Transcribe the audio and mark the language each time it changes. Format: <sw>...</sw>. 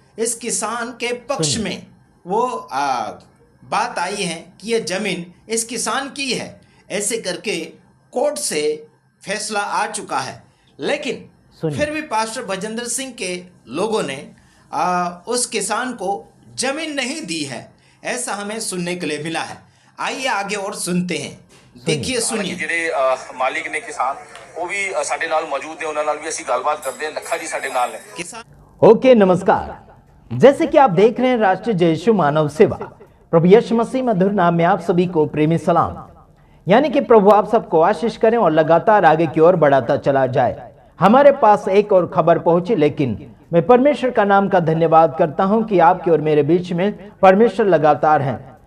<hi>इस किसान के पक्ष में वो बात आई है कि ये ज़मीन इस किसान की है, ऐसे करके कोर्ट से फैसला आ चुका है। लेकिन फिर भी पास्टर भजेंद्र सिंह के लोगों ने उस किसान को ज़मीन नहीं दी है, ऐसा हमें सुनने के लिए मिला है। आइए आगे और सुनते हैं, देखिए सुनिए।</hi> <pa>ਜਿਹੜੇ ਮਾਲਿਕ ਨੇ ਕਿਸਾਨ ਉਹ ਵੀ ਸਾਡੇ ਨਾਲ ਮੌਜੂਦ ਨੇ, ਉਹਨਾਂ ਨਾਲ ਵੀ ਅਸੀਂ ਗੱਲਬਾਤ ਕਰਦੇ ਹਾਂ। ਲੱਖਾ ਜੀ ਸਾਡੇ ਨਾਲ ਨੇ।</pa> <hi>किसान ओके, नमस्कार। जैसे कि आप देख रहे हैं राष्ट्रीय जय यीशु मानव सेवा प्रभु यीशु मसीह मधुर नाम में आप सभी को प्रेमी सलाम। यानी कि प्रभु आप सबको आशीष करें और लगातार आगे की ओर बढ़ाता चला जाए। हमारे पास एक और खबर पहुंची, लेकिन मैं परमेश्वर का नाम का धन्यवाद करता हूं कि आपके और मेरे बीच में परमेश्वर लगातार हैं।</hi>